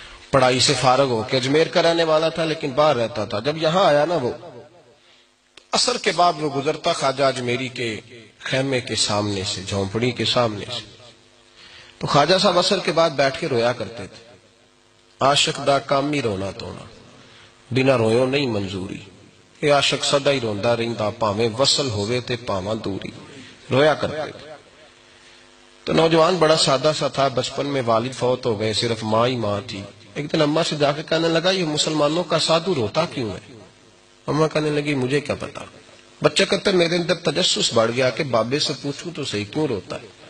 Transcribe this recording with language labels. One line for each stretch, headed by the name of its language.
Urdu: پڑھائی سے فارغ ہو کے اجمیر کا رہنے والا تھا لیکن باہر رہتا تھا. جب یہاں آیا نا وہ عصر کے بعد وہ گزرتا خواجہ اجمیری کے خیمے کے سامنے سے، جھونپڑی کے سامنے سے، تو خواجہ صاحب عصر کے بعد بیٹھ کے رویا کرتے تھے.
Punjabi: عاشق دا کام ہی رونا تونا، بنا رویوں نہیں منظوری. یہ عاشق سدا ہی روندا رہندا، پاویں وصل ہوئے تے پاواں دوری.
Urdu: رویا کرتے تھے. تو نوجوان بڑا سادہ سا تھا، بچپن میں والد فوت ہو گئے، صرف ماں ہی ماں تھی. ایک دن اماں سے جا کے کہنے لگا یہ مسلمانوں کا سادھو روتا کیوں ہے؟ اماں کہنے لگی مجھے کیا پتا. بچہ کہتا میرے اندر تجسس بڑھ گیا کہ بابے سے پوچھوں تو صحیح کیوں روتا ہے.